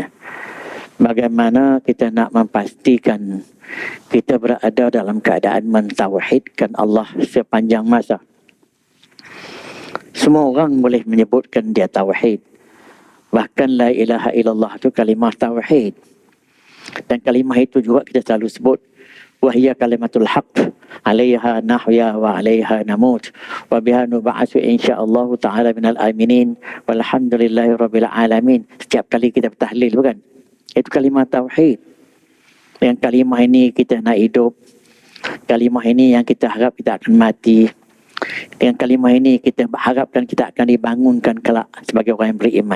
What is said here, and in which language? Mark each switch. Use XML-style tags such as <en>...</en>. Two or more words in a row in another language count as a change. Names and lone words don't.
<ms>Bagaimana kita nak memastikan kita berada dalam keadaan mentauhidkan Allah sepanjang masa. Semua orang boleh menyebutkan dia tauhid. Bahkan</ms> <ar>لا إله إلا الله</ar> <ms>itu kalimah tauhid. Dan kalimah itu juga kita selalu sebut</ms> <ar>وهي كلمة الحق عليها نحيا وعليها نموت وبها نبعث إن شاء الله تعالى من الآمنين والحمد لله رب العالمين.</ar> <ms>Setiap kali kita bertahlil, bukan? Itu kalimah tauhid. Yang kalimah ini kita nak hidup. Kalimah ini yang kita harap kita akan mati. Dengan kalimah ini kita harapkan kita akan dibangunkan kelak sebagai orang yang beriman.</ms>